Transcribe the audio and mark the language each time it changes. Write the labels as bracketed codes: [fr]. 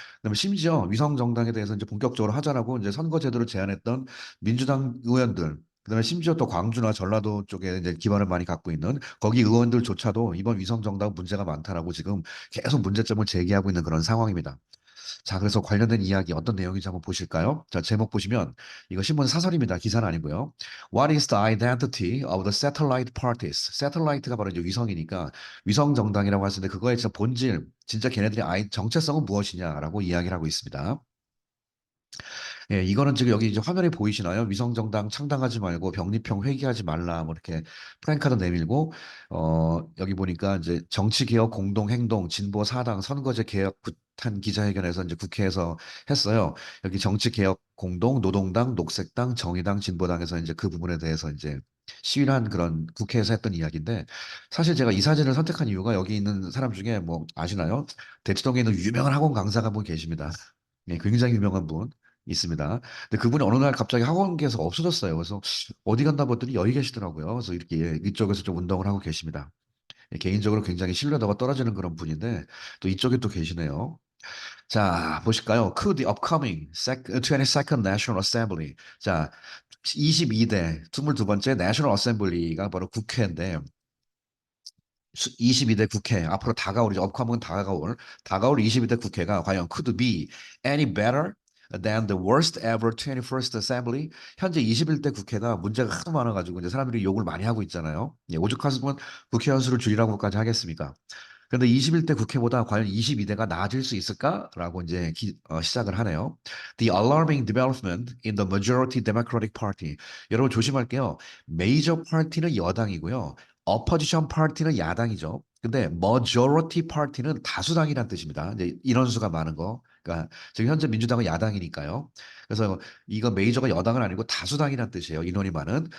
[ko] 그다음에 심지어 위성 정당에 대해서 이제 본격적으로 하자라고 이제 선거제도를 제안했던 민주당 의원들 그다음에 심지어 또 광주나 전라도 쪽에 이제 기반을 많이 갖고 있는 거기 의원들조차도 이번 위성 정당 문제가 많다라고 지금 계속 문제점을 제기하고 있는 그런 상황입니다. 자, 그래서 관련된 이야기 어떤 내용인지 한번 보실까요? 자, 제목 보시면 이거 신문 사설입니다. 기사는 아니고요. [en] What is the identity of the satellite parties? [ko] satellite가 바로 이제 위성이니까 위성 정당이라고 하시는데 그거의 진짜 본질, 진짜 걔네들의 정체성은 무엇이냐라고 이야기를 하고 있습니다. 예, 이거는 지금 여기 이제 화면에 보이시나요? 위성정당 창당하지 말고 병립형 회귀하지 말라. 뭐 이렇게 프랭카드 내밀고, 여기 보니까 이제 정치개혁 공동행동 진보 사당 선거제 개혁 구탄 기자회견에서 이제 국회에서 했어요. 여기 정치개혁 공동 노동당 녹색당 정의당 진보당에서 이제 그 부분에 대해서 이제 시위를 한 그런 국회에서 했던 이야기인데 사실 제가 이 사진을 선택한 이유가 여기 있는 사람 중에 뭐 아시나요? 대치동에 있는 유명한 학원 강사가 한 분 계십니다. 예, 굉장히 유명한 분 있습니다. 근데 그분이 어느 날 갑자기 학원계에서 없어졌어요. 그래서 어디 갔나 봤더니 여기 계시더라고요. 그래서 이렇게 예, 이쪽에서 좀 운동을 하고 계십니다. 예, 개인적으로 굉장히 신뢰도가 떨어지는 그런 분인데 또 이쪽에 또 계시네요. 자, 보실까요? [en] Could the upcoming 22nd National Assembly. [ko] 자, 22대 22번째 National Assembly가 바로 국회인데 22대 국회 앞으로 다가올 이제 업커밍 다가올 22대 국회가 과연 [en] could be any better than the worst ever 21st Assembly. [ko] 현재 21대 국회가 문제가 하도 많아가지고 이제 사람들이 욕을 많이 하고 있잖아요. 예, 오죽하면 국회의원 수를 줄이라고까지 하겠습니까? 그런데 21대 국회보다 과연 22대가 나아질 수 있을까라고 이제 시작을 하네요. [en] The alarming development in the majority Democratic Party. [ko] 여러분 조심할게요. 메이저 파티는 여당이고요. 어퍼지션 파티는 야당이죠. 근데 majority party는 다수당이란 뜻입니다. 이제 인원수가 많은 거. 그러니까 지금 현재 민주당은 야당이니까요. 그래서 이거 메이저가 여당은 아니고 다수당이란 뜻이에요. 인원이 많은.